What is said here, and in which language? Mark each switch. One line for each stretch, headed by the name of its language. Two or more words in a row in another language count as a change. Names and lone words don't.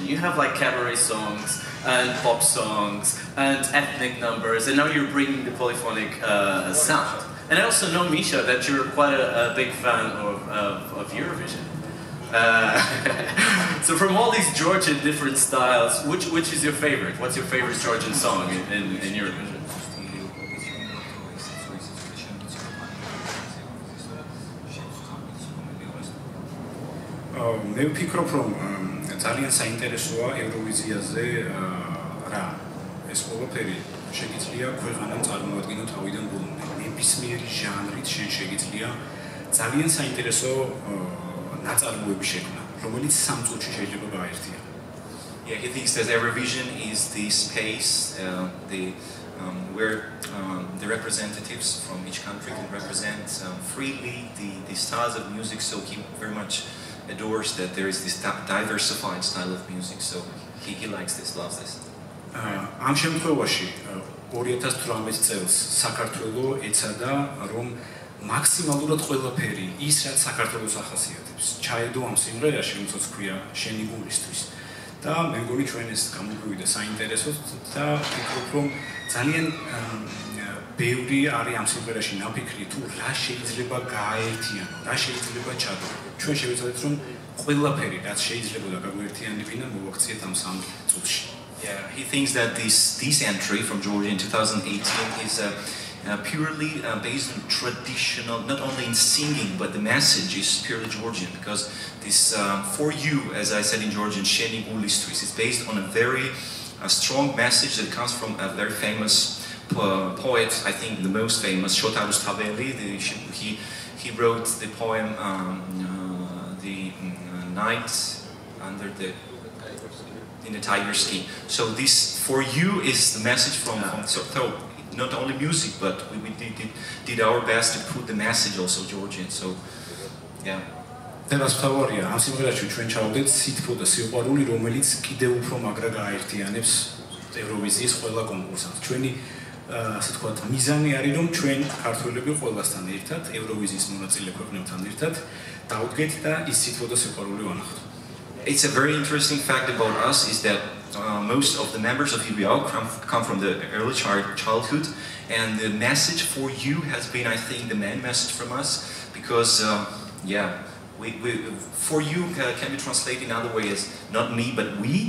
English: You have like cabaret songs and pop songs and ethnic numbers, and now you're bringing the polyphonic sound. And I also know, Misha, that you're quite a big fan of Eurovision. So from all these Georgian different styles, which is your favorite? What's your favorite Georgian song in Eurovision?
Georgian: მე ვფიქრობ რომ ძალიან საინტერესოა ევროვიზიაზე რა ეს ყველაფერი შეგიძლია ქვეყანამ წარმოადგინო თავიდან ბოლომდე. ნებისმიერი ჟანრით შენ შეგიძლია ძალიან საინტერესო ნაწარმოები შექმნა, რომელიც 3 წუთში შეიძლება გააერთიანო.
English: Yeah, he thinks that Eurovision is the space where the representatives from each country can represent freely the styles of music. So he very much adores that there is this diversified style of music. So he likes this, loves this.
Georgian: ამ შემთხვევაში 2018 წელს საქართველო ეცადა რომ მაქსიმალურად ყველაფერი ის რაც საქართველოს ახასიათებს ჩაედო ამ სიმღერაში, რომელსაც ქვია შენი გულისთვის. და მე მგონი ჩვენ ეს გამოგვივიდა საინტერესოდ და ვფიქრობ რომ ძალიან ბევრი არის ამ სიმღერაში ნაფიქრი თუ რა შეიძლება გააერთიანო, რა შეიძლება ჩადო. ჩვენ შევეცადეთ რომ ყველაფერი რაც შეიძლება გაგვერთიანებინა მოვაქციეთ ამ 3 წუთში.
English: Yeah, he thinks that this entry from Georgia in 2018 is purely based on traditional, not only in singing, but the message is purely Georgian, because this for you, as I said in Georgian, Sheni Gulistris, is based on a very strong message that comes from a very famous poet, I think the most famous, Shotarus Tabeli. He wrote the poem The Night Under the in the tiger skin. So this for you is the message from so not only music, but we did our best to put the message also Georgian. So yeah.
Georgian: დევასთავარია, ამ სიმღერაში ჩვენ ჩავდეთ სითბო და სიყვარული, რომელიც კიდევ უფრო მაგრა გააერთიანებს ევროვიზიის ყველა კონკურსანტს. ჩვენი ასე ვთქვათ, მიზანი არის, რომ ჩვენ ქართველები ყველასთან ერთად, ევროვიზიის მონაწილე ქვეყნებთან ერთად დავდგეთ და ის სითბო და სიყვარული ვანახოთ.
English: It's a very interesting fact about us is that most of the members of EBU come from the early childhood, and the message for you has been, I think, the main message from us, because yeah, for you can be translated in other ways, not me but we.